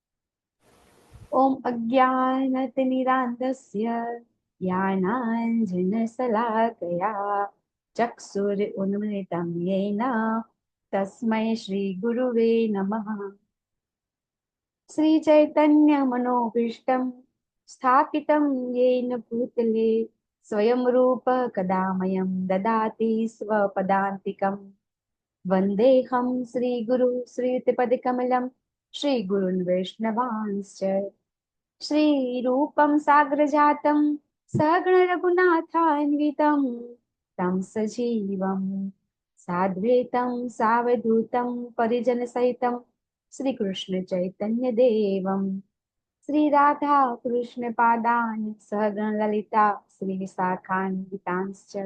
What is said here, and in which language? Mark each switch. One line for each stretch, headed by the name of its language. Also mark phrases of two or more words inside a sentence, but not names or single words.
Sanskrit: ઓમ અજ્ઞાનતિમિરાન્ધસ્ય જ્ઞાનાંજનશલાકયા ચક્ષુરુન્મિલિतं येन તસ્मै શ્રી ગુરુવે નમઃ. શ્રી ચૈતન્ય મનોભીષ્ટમ સ્થાપિतं येन भूतले स्वयं रूप कदा मह्यं ददाति स्वपदान्तिकम्. वन्देऽहं श्रीगुरु श्रीयुतपदकमलं श्रीगुरुन् वैष्णवांश्च श्रीरूपं साग्रजातं सगणरघुनाथान्वितं तं सजीवं साद्वैतं सावधूतं परिजनसहितं श्रीकृष्णचैतन्यदेवं श्रीराधाकृष्णपादान् सहगणललिता श्रीविशाखान्वितांश्च.